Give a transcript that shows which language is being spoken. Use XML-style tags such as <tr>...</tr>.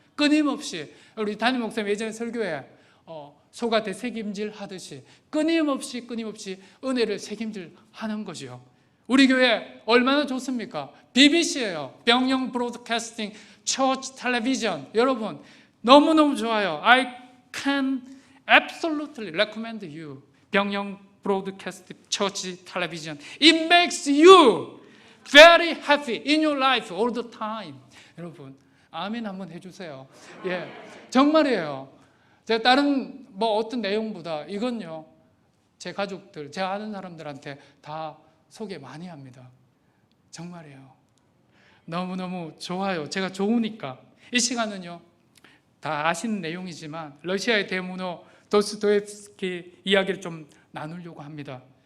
<ko>끊임없이 우리 담임 목사님 예전에 설교에 소가 되새김질 하듯이 끊임없이 은혜를 새김질 하는 거죠. 우리 교회 얼마나 좋습니까? BBC예요. 병영 브로드캐스팅 처치 텔레비전. 여러분 너무너무 좋아요.</ko> <en>I can absolutely recommend you.</en> <ko>병영 브로드캐스팅 처치 텔레비전.</ko> <en>It makes you very happy in your life all the time.</en> <ko>여러분 아멘 한번 해주세요. 예, 정말이에요. 제가 다른 어떤 내용보다 이건요, 제 가족들, 제가 아는 사람들한테 다 소개 많이 합니다. 정말이에요. 너무너무 좋아요. 제가 좋으니까. 이 시간은요, 다 아시는 내용이지만 러시아의 대문호 도스토옙스키 이야기를 좀 나누려고 합니다.</ko>